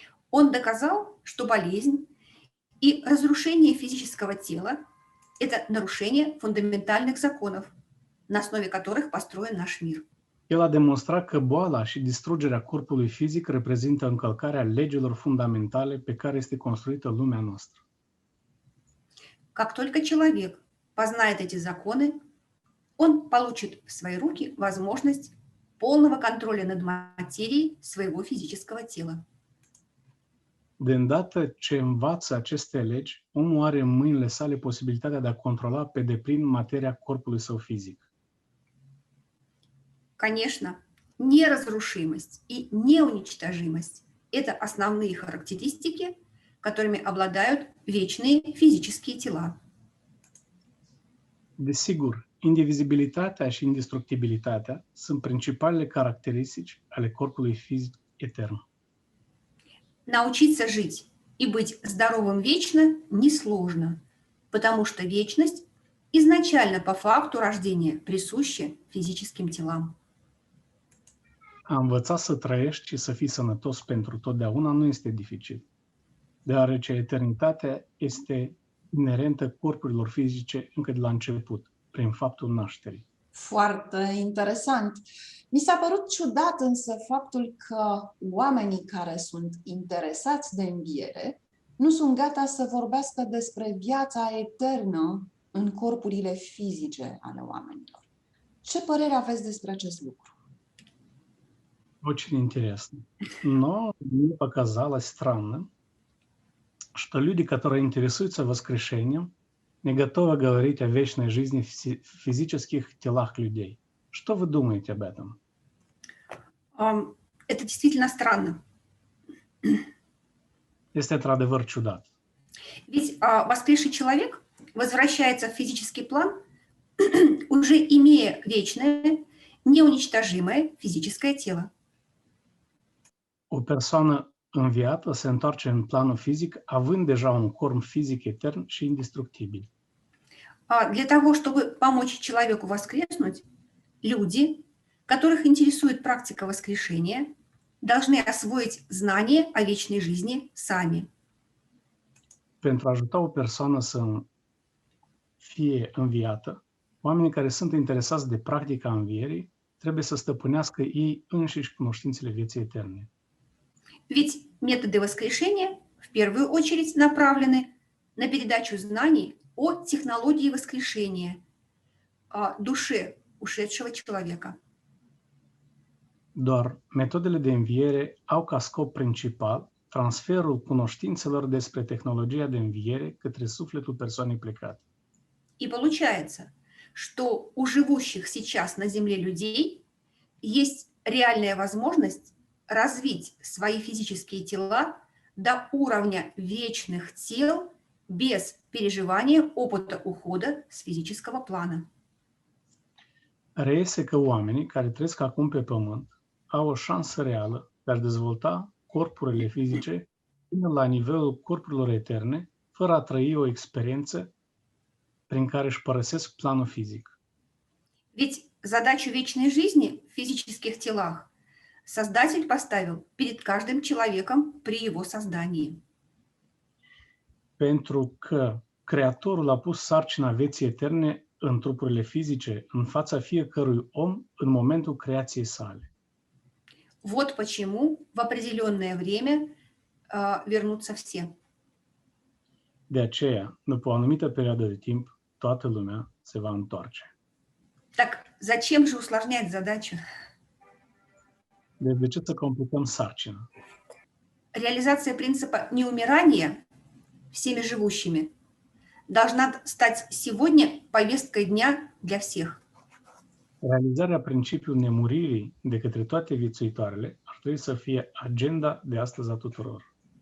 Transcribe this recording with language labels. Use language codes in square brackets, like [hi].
[ru] Он доказал, что болезнь и разрушение физического тела – это нарушение фундаментальных законов, на основе которых построен наш мир. [ro] El a demonstrat că boala și distrugerea corpului fizic reprezintă încălcarea legilor fundamentale pe care este construită lumea noastră. [ru] Как только человек познает эти законы, он получит в свои руки возможность полного контроля над материей своего физического тела. [ro] De îndată ce învață aceste legi, omul are în mâinile sale posibilitatea de a controla pe deplin materia corpului său fizic. [ru] Конечно, неразрушимость и неуничтожимость – это основные характеристики, которыми обладают вечные физические тела. [ro] Desigur, indivizibilitatea și indestructibilitatea sunt principalele caracteristici ale corpului fizic etern. [ru] Научиться жить и быть здоровым вечно несложно, потому что вечность изначально по факту рождения присуща физическим телам. [ro] A învăța să trăiești și să fii sănătos pentru totdeauna nu este dificil, deoarece eternitatea este inerentă corpurilor fizice încă de la început, prin faptul nașterii. Foarte interesant. Mi s-a părut ciudat însă faptul că oamenii care sunt interesați de înviere nu sunt gata să vorbească despre viața eternă în corpurile fizice ale oamenilor. Ce părere aveți despre acest lucru? [ru] Очень интересно. Но мне показалось странным, что люди, которые интересуются воскрешением, не готовы говорить о вечной жизни в физических телах людей. Что вы думаете об этом? Это действительно странно. [ro] Este într-adevăr ciudat. [ru] Ведь воскресший человек возвращается в физический план, уже имея вечное, неуничтожимое физическое тело. [ro] O persoană înviată se întoarce în planul fizic, având deja un corp fizic etern și indestructibil. [ru] Для того, чтобы помочь человеку воскреснуть, люди, которых интересует практика воскрешения, должны освоить знания о вечной жизни сами. [ro] Pentru a ajuta o persoană să fie înviată, oamenii care sunt interesați de practica învierii trebuie să stăpânească ei înșiși cunoștințele vieții eterne. [ru] Ведь методы воскрешения в первую очередь направлены на передачу знаний о технологии воскрешения, о душе ушедшего человека. [ro] Doar metodele de înviere au ca scop principal transferul cunoștințelor despre tehnologia de înviere către sufletul persoanei plecate. [ru] И получается, что у живущих сейчас на Земле людей есть реальная возможность развить свои физические тела до уровня вечных тел без переживания опыта ухода с физического плана. [ro] Reiese că oamenii care trăiesc acum pe pământ au o șansă reală de a dezvolta corpurile fizice până la nivelul corpurilor eterne, fără a trăi o experiență prin care își părăsesc planul fizic. [ru] Ведь задачу вечной жизни в физических телах Создатель поставил перед каждым человеком при его создании. [ro] Pentru că Creatorul a pus sarcina vieții eterne în trupurile fizice, în fața fiecărui om, în momentul creației sale. [ru] Вот почему в определенное время вернутся все. [ro] De aceea, după o anumită perioadă de timp, toată lumea se va întoarce. [ru] Так зачем же усложнять задачу? [ro] Deci de ce să complicăm sarcina? [ru] Реализация принципа неумирания всеми живущими должна стать сегодня повесткой дня для всех. [ro] Realizarea principiului nemuririi de către toate viețuitoarele ar trebui să fie agenda de astăzi a tuturor.